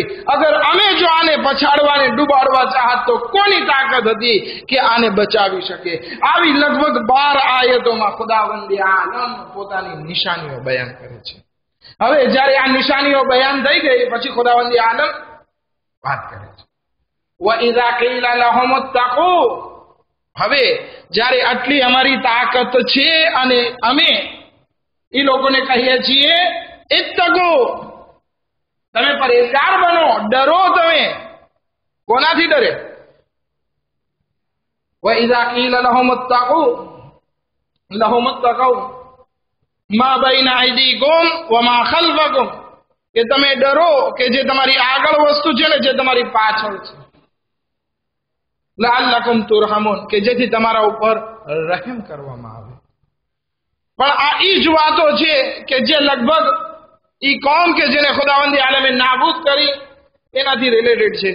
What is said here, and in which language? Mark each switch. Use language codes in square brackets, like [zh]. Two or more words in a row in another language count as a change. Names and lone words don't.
[gu] અગર અમે જો આને પછાડવાને, ડૂબાડવા ચાહત તો કોની તાકાત હતી કે આને બચાવી શકે? આવી લગભગ 12 આયતોમાં ખુદાવંદી આલમ પોતાની નિશાનીઓ બયાન કરે છે. હવે જ્યારે આ નિશાનીઓ બયાન થઈ ગઈ પછી ખુદાવંદી આલમ વાત કરે છે [ar] وَإِذَا قِيلَ لَهُمُ اتَّقُوا. [gu] હવે જ્યારે આટલી અમારી તાકાત છે અને અમે એ લોકોને કહીએ છીએ ઇત્તકુ, તમે પરેશગાર બનો, ડરો. તમે કોનાથી ડરે? [ar] وَإِذَا قِيلَ لَهُمُ اتَّقُوا مَا بَيْنَ أَيْدِيكُمْ وَمَا خَلْفَكُمْ, [gu] કે તમે ડરો કે જે તમારી આગળ વસ્તુ છે ને જે તમારી પાછળ છે. [ar] لعلكم ترحمون, [gu] કે જેથી તમારા ઉપર રહેમ કરવામાં આવે. પણ આ ઈ જ વાતો છે કે જે લગભગ ઈ કોમ કે જેને ખુદાવંદી આલમે નાબૂદ કરી એનાથી રિલેટેડ છે.